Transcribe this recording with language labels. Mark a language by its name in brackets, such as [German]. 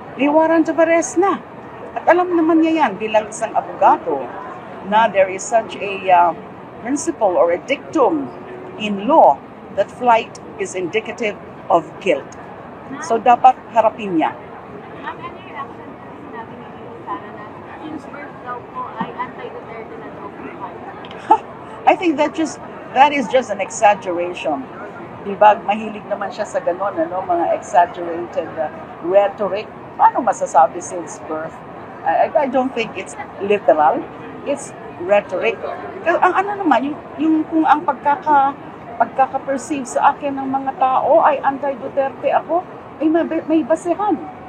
[Filipino] May warrant of arrest na. At alam naman niya yan bilang isang abogado na [English] there is such a principle or a dictum in law that flight is indicative of guilt. [Filipino] So dapat harapin niya. Ma'am, ano yung reaction po sinabi ni VP Sara na since birth daw po ay anti-Duterte na daw po? [English] I think that is just an exaggeration. [Filipino] Diba, mahilig naman siya sa ganon, mga exaggerated rhetoric. Paano masasabi [English] since birth? I don't think it's literal. It's rhetoric. [Filipino] Ang ano naman, yung kung ang pagkaka-perceive sa akin ng mga tao ay anti-Duterte ako, ay may basehan.